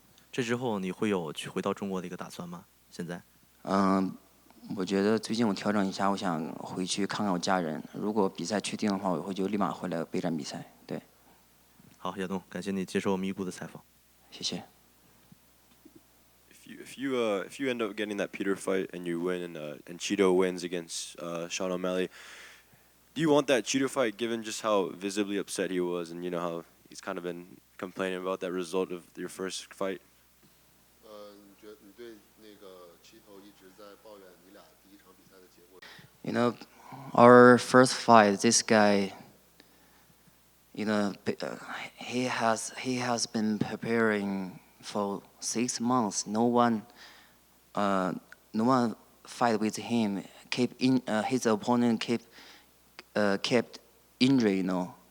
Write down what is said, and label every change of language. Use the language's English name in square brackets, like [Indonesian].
[Chinese] 这之后你会有去回到中国的一个打算吗？现在？我觉得最近我调整一下，我想回去看看我家人。如果比赛确定的话，我会就立马回来备战比赛。对。好，亚东，感谢你接受咪咕的采访。谢谢。 [English] If you end up getting that Peter fight and you win and Cheeto wins against Sean O'Malley, do you want that Cheeto fight given just how visibly upset he was and you know how he's kind of been complaining about that result of your first fight? [Chinese] 你对那个齐头一直在抱怨你俩第一场比赛的结果。 [English] You know, our first fight, this guy, you know, he has been preparing for 6 months. No one fight with him. His opponent kept injury, you know.